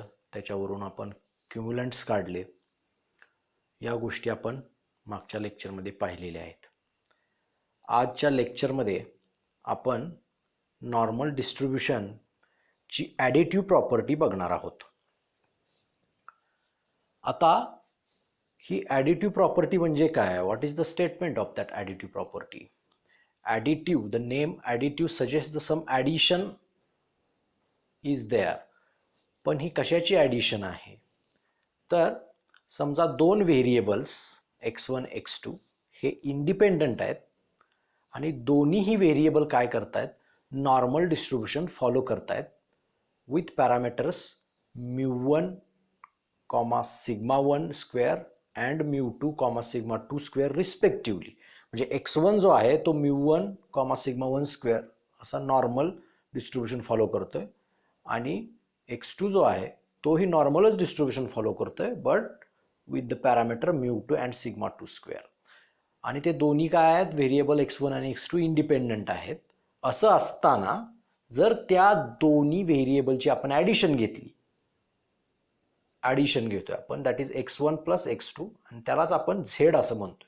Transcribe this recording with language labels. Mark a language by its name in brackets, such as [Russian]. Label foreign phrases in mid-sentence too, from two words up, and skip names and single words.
[Marathi] त्याच्यावरून आपण क्युम्युलंट्स काढले. या गोष्टी आपण मागच्या लेक्चरमध्ये पाहिलेल्या आहेत. आजच्या लेक्चरमध्ये आपण [English] normal distributionची additive property [Marathi] बघणार आहोत. आता ही [English] additive property [Marathi] म्हणजे काय? [English] what is the statement of that additive property? additive, the name additive suggest the sum addition is there. [Marathi] पण ही कशाची ॲडिशन आहे? तर समजा दोन व्हेरिएबल्स x1 x2 हे इंडिपेंडंट आहेत आणि दोन्हीही व्हेरिएबल काय करतायत? [English] normal distribution follow करतायत with parameters μ1, σ1 square and μ2, σ2 square respectively. [Marathi] म्हणजे x1 जो आहे तो μ1, σ1 स्क्वेअर असा [English] normal distribution follow [Marathi] करतोय आणि x2 जो आहे तोही [English] normalच distribution follow [Marathi] करतोय [English] but with the parameter μ2 and σ2 square. [Marathi] आणि ते दोन्ही काय आहेत? व्हेरिएबल x1 आणि x2 इंडिपेंडंट आहेत. असं असताना जर त्या दोन्ही व्हेरिएबलची आपण ॲडिशन घेतली, ॲडिशन घेतोय आपण, [English] that is x1 plus x2 [Marathi] आणि त्यालाच आपण z असं म्हणतोय.